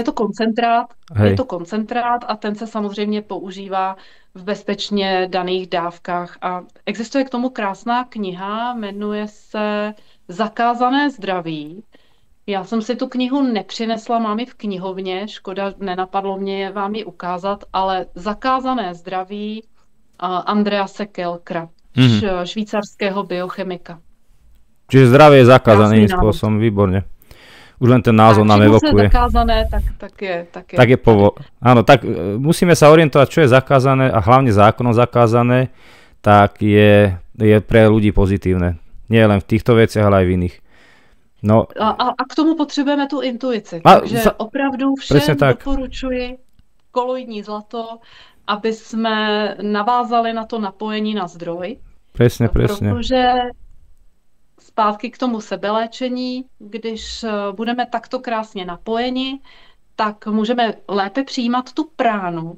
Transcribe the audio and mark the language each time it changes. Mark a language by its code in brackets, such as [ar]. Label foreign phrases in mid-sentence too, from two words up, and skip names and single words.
[cs] Je to koncentrát a ten se samozřejmě používá v bezpečně daných dávkách a existuje k tomu krásná kniha, jmenuje se Zakázané zdraví. Já jsem si tu knihu nepřinesla, mám ji v knihovně, škoda, nenapadlo mě vám ji ukázat, ale Zakázané zdraví Andrease Kelkera, švýcarského biochemika. [sk] Čiže zdravie je zakázané iným spôsobom, výborne. Už len ten názov nám evokuje. Zakázané, tak je Áno, tak musíme sa orientovať, čo je zakázané a hlavne zákonom zakázané, tak je pre ľudí pozitívne. Nie len v týchto veciach, ale aj v iných. No. [cs] A k tomu potřebujeme tu intuici. Takže opravdu všem doporučuji koloidní zlato, aby jsme navázali na to napojení na zdroj. [sk] Presne. [cs] Protože zpátky k tomu sebeléčení, když budeme takto krásně napojeni, tak můžeme lépe přijímat tu pránu.